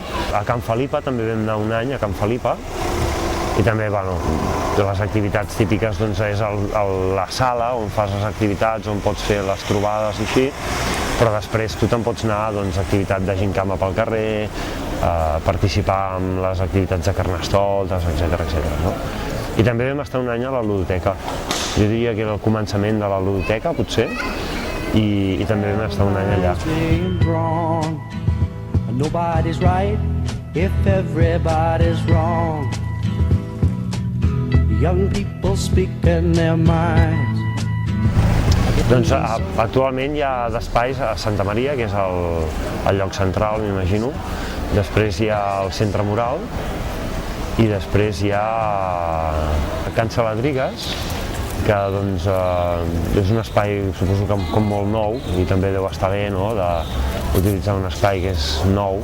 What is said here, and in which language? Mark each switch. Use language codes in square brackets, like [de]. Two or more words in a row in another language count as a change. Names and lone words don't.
[ca] A Can Felipa també vam anar un any, a Can Felipa, i també, bueno, les activitats típiques doncs és la sala on fas les activitats, on pots fer les trobades i així, però després tu te'n pots anar a activitat de gincama pel carrer, participar en les activitats de carnestoltes, etc. No? I també vam estar un any a la ludoteca. Jo diria que era el començament de la ludoteca, potser, i també vam estar un any allà. [en] Nobody's right if everybody's wrong. Young people speak in their minds. [ca] Doncs actualment hi ha d'espais a Santa Maria, que és el lloc central, m'imagino. Després hi ha el Centre Mural i després hi ha Can Saladrigues, que doncs, és un espai, suposo que com molt nou, i també deu estar bé, no?, d'utilitzar un espai que és nou.